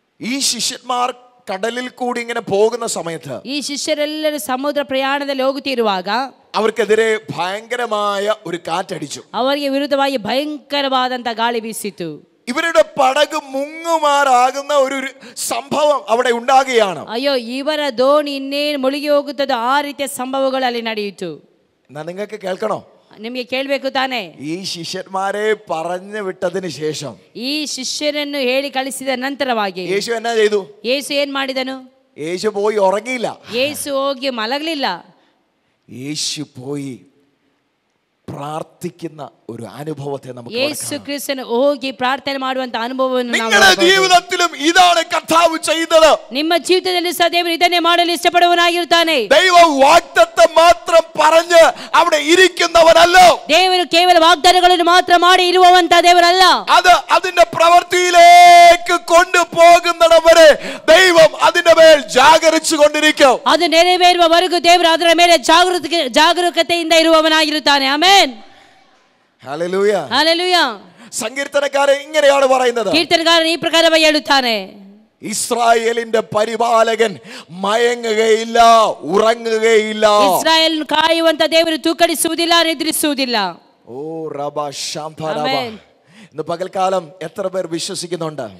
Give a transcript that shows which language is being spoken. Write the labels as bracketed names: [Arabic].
[Malayalam] ഈ ശിഷ്യന്മാർ കടലിൽ കൂടി ഇങ്ങനെ പോകുന്ന സമയത്ത്, [Kannada] ಈ ಶಿಷ್ಯರೆಲ್ಲರೂ ಸಮುದ್ರ ಪ್ರಯಾಣದಲ್ಲಿ ಹೋಗುತ್ತಿರುವಾಗ [Malayalam] അവർക്കെതിരെ ഭയങ്കരമായ ഒരു കാറ്റടിച്ചു. [Kannada] ಅವರಿಗೆ ವಿರುದ್ಧವಾಗಿ ಭಯಂಕರವಾದಂತ ಗಾಳಿ ಬೀಸಿತು. [Malayalam] ഇവരുടെ പടക് മുങ്ങുമാറാകുന്ന ഒരു സംഭവം അവിടെ ഉണ്ടാകുകയാണ്. [Kannada] ಅಯ್ಯೋ, ಇವರ ದೋಣಿ ಇನ್ನೇನು ಮುಳುಗಿ ಹೋಗುತ್ತದೋ ಆ ರೀತಿಯ ಸಂಭವಗಳಲ್ಲಿ ನಡೆಯಿತು. [Malayalam] എന്നാ നിങ്ങൾക്ക് കേൾക്കണോ? [Kannada] ನಿಮಗೆ ಕೇಳಬೇಕು ತಾನೆ? [Malayalam] ഈ ശിഷ്യന്മാരെ പറഞ്ഞു വിട്ടതിന് ശേഷം, [Kannada] ಈ ಶಿಷ್ಯರನ್ನು ಹೇಳಿ ಕಳಿಸಿದ ನಂತರವಾಗಿ [Malayalam] യേശു എന്നാ ചെയ്തു? [Kannada] ಯೇಸು ಏನ್ ಮಾಡಿದನು? [Malayalam] യേശു പോയി ഉറങ്ങിയില്ല. [Kannada] ಯೇಸು ಹೋಗಿ ಮಲಗಲಿಲ್ಲ. [Malayalam] യേശു പോയി പ്രാർത്ഥിക്കുന്ന ഒരു അനുഭവത്തെ നമുക്ക് [Kannada] ಯೇಸು ಕ್ರಿಸ್ತನು ಹೋಗಿ ಪ್ರಾರ್ಥನೆ ಮಾಡುವಂತ ಅನುಭವವನ್ನು [Malayalam] നിങ്ങളുടെ ജീവിതത്തിലും ഇതാണ് കർത്താവ് ചെയ്തത്. [Kannada] ನಿಮ್ಮ ಜೀವಿತದಲ್ಲಿ ಸಹ ದೇವರು ಇದನ್ನೇ ಮಾಡಲು ಇಷ್ಟಪಡುವವನಾಗಿರುತ್ತಾನೆ. [Malayalam] ദൈവം വാഗ്ദത്തം മാത്രം പറഞ്ഞ് അവിടെ ഇരിക്കുന്നവനല്ല. [Kannada] ದೇವರು ಕೇವಲ ವಾಗ್ದಾನಗಳನ್ನು ಮಾತ್ರ ಮಾಡಿ ಇರುವಂತ ದೇವರಲ್ಲ. [Malayalam] അത് അതിന്റെ പ്രവൃത്തിയിലേക്ക് കൊണ്ടുപോകുന്നവരെ ദൈവം അതിന്റെ മേൽ ജാഗരിച്ചു കൊണ്ടിരിക്കും. [Kannada] ಅದು ನೆರವೇರುವವರೆಗೂ ದೇವರು ಅದರ ಮೇಲೆ ಜಾಗರೂಕತೆಯಿಂದ ಇರುವವನಾಗಿರುತ್ತಾನೆ. ಆಮೆನ್. [Malayalam] ഹല്ലേലൂയ. [Kannada] ಹಲ್ಲೆಲೂಯ. [Malayalam] സങ്കീർത്തനക്കാരൻ ഇങ്ങനെയാണ് പറയുന്നത്. [Kannada] ಕೀರ್ತನಕಾರನು ಈ ಪ್ರಕಾರವಾಗಿ ಹೇಳುತ್ತಾನೆ, [Malayalam] ഇസ്രായേലിന്റെ പരിപാലകൻ മയങ്ങുകയില്ല, ഉറങ്ങുകയില്ല. [Kannada] ಇಸ್ರಾಯೇಲ್ ಕಾಯುವಂತ ದೇವರು ತೂಕಡಿಸುವುದಿಲ್ಲ, ನಿದ್ರಿಸುವುದಿಲ್ಲ. ഓ റബ ശാംഭരബ. [Malayalam] ഇന്ന് പകൽക്കാലം എത്ര പേർ വിശ്വസിക്കുന്നുണ്ട്?